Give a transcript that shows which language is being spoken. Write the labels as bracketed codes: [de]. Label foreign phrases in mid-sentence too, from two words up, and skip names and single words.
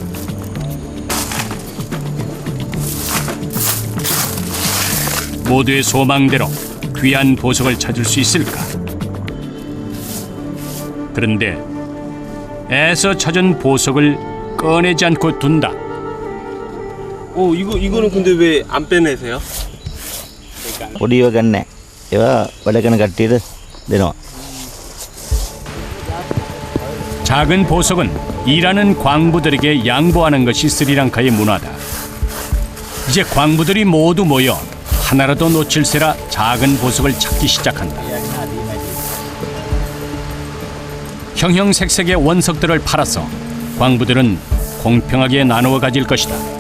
[ko] 모두의 소망대로 귀한 보석을 찾을 수 있을까? 그런데 애써 찾은 보석을 꺼내지 않고 둔다. 이거는 근데 왜 안 빼내세요? [si] පොඩිව ගන්න. ඒවා වැඩ කරන කට්ටියට දෙනවා. [ko] 작은 보석은 일하는 광부들에게 양보하는 것이 스리랑카의 문화다. 이제 광부들이 모두 모여 하나라도 놓칠세라 작은 보석을 찾기 시작한다. 형형색색의 원석들을 팔아서 광부들은 공평하게 나누어 가질 것이다.